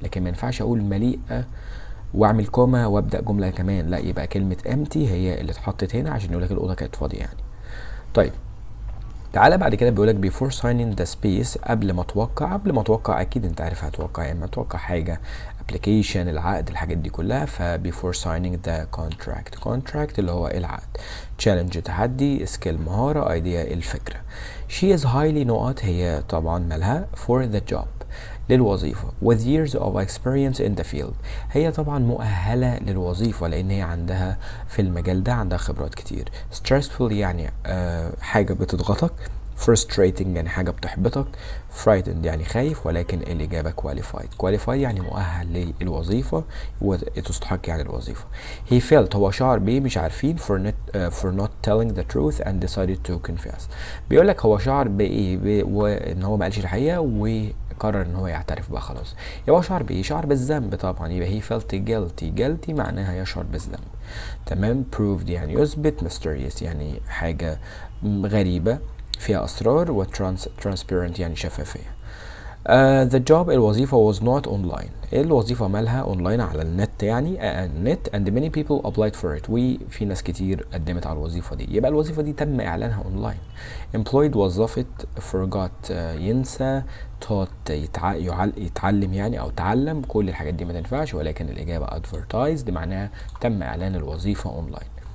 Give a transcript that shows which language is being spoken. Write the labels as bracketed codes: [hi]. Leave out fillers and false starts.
[ar] لكن ما ينفعش اقول مليئه واعمل كوما وابدا جمله كمان، لا، يبقى كلمه empty هي اللي اتحطت هنا عشان يقول لك الاوضه كانت فاضيه يعني. طيب تعالى بعد كده بيقولك [en] before signing the space، [ar] قبل ما اتوقع اكيد انت عارف هتوقع يا اما اتوقع حاجه application، العقد، الحاجات دي كلها. [en] before signing the contract [ar] اللي هو العقد. challenge تحدي، skill مهاره، idea الفكره. [en] she is highly [ar] نقط، هي طبعا مالها [en] for the job [ar] للوظيفة [en] with years of experience in the field. [ar] هي طبعا مؤهلة للوظيفة لأن هي عندها في المجال ده عندها خبرات كتير. stressful يعني حاجة بتضغطك. frustrating يعني حاجة بتحبطك. frightened يعني خايف، ولكن الإجابة qualified يعني مؤهل للوظيفة وتستحق يعني الوظيفة. [en] he felt [ar] هو شعر بيه مش عارفين [en] for not telling the truth and decided to confess. [ar] بيقولك هو شعر بإيه؟ وإن هو ما قالش الحقيقة وقرر ان هو يعترف بقى خلاص. يبقى شعر بايه؟ شعر بالذنب طبعا. يبقى [en] he felt guilty [ar] معناها يشعر بالذنب. تمام. proved يعني يثبت. mysterious يعني حاجة غريبة فيها اسرار. و transparent يعني شفافية. [en] the job [ar] الوظيفة [en] was not online. [ar] الوظيفة مالها اونلاين على النت يعني النت [en] and many people applied for it. [ar] وفي ناس كتير قدمت على الوظيفة دي. يبقى الوظيفة دي تم اعلانها اونلاين. employed وظفت. forgot ينسى. taught يتعلم يعني او تعلم. كل الحاجات دي ما تنفعش، ولكن الاجابة advertised معناها تم اعلان الوظيفة اونلاين.